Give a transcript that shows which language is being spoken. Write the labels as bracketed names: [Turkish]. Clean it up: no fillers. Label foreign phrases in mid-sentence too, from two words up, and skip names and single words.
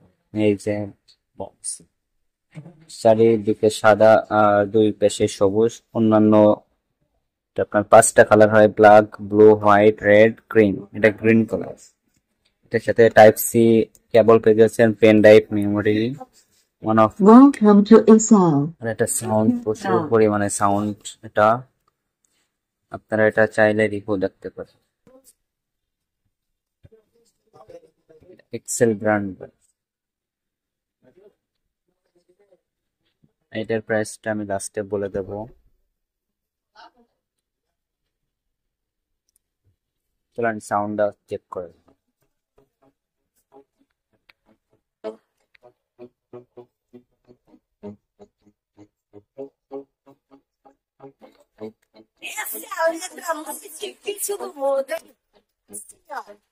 [Bangla] এই যে বক্স, চারিদিকে সাদা আর দুই পাশে সবুজ। অন্যান্য আপনার 5টা কালার হয়, [English] black, blue, white, red, green. [Bangla] এটা [English] green colour. [Bangla] এটার সাথে [English] Type C cable [Bangla] পেয়ে যাচ্ছেন, [English] pen drive, memory, one of. Welcome to Excel. [Bangla] আর এটা সাউন্ড, প্রচুর পরিমাণে সাউন্ড। এটা আপনারা এটা চাইলে রিভিউ দেখতে পারেন। এক্সেল ব্র্যান্ড। এটার প্রাইসটা আমি লাস্টে বলে দেব। চলেন সাউন্ডটা চেক করে। [Portuguese] Essa é a letra mais difícil do mundo. Senhora.